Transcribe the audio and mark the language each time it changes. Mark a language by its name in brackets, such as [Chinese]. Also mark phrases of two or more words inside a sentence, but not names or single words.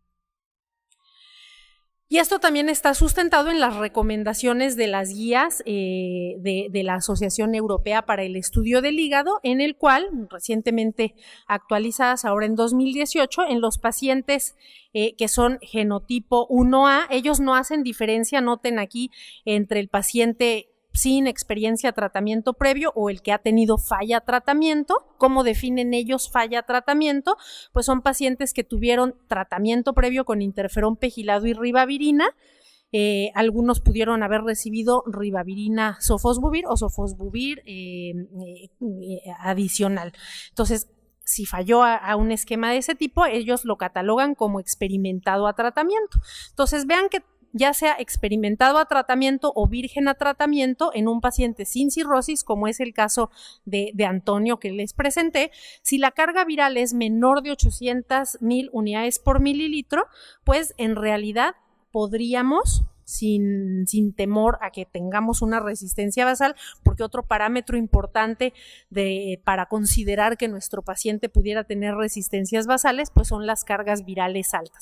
[Spanish] Y esto también está sustentado en las recomendaciones de las guías de la Asociación Europea para el Estudio del Hígado, en el cual, recientemente actualizadas ahora en 2018, en los pacientes que son genotipo 1A, ellos no hacen diferencia, noten aquí, entre el paciente sin experiencia a tratamiento previo o el que ha tenido falla a tratamiento. ¿Cómo definen ellos falla a tratamiento? Pues son pacientes que tuvieron tratamiento previo con interferón pegilado y ribavirina. Algunos pudieron haber recibido ribavirina sofosbuvir o sofosbuvir adicional. Entonces, si falló a un esquema de ese tipo, ellos lo catalogan como experimentado a tratamiento. Entonces, vean que ya sea experimentado a tratamiento o virgen a tratamiento en un paciente sin cirrosis, como es el caso de Antonio que les presenté, si la carga viral es menor de 800,000 unidades por mililitro, pues en realidad podríamos, sin temor a que tengamos una resistencia basal, porque otro parámetro importante para considerar que nuestro paciente pudiera tener resistencias basales, pues son las cargas virales altas.